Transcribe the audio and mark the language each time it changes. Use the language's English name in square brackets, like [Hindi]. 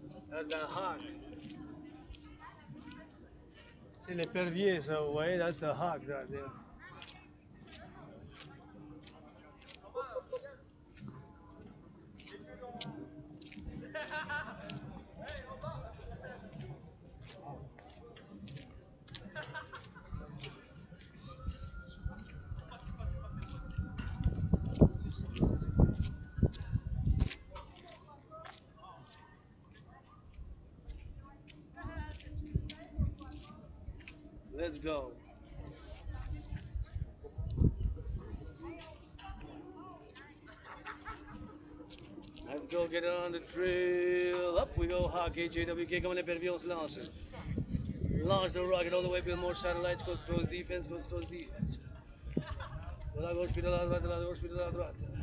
[English] That's the hawk. [French] C'est l'épervier, ça, vous voyez? [English] That's the hawk right there. Let's go. Let's go get it on the trail. Up we go, Hawk HAWK coming in, [French] on se lance. [English] Launch the rocket all the way, build more satellites, coast to coast defense, coast to coast defense. [French] De la gauche, puis de la droite, de la gauche, puis de la droite.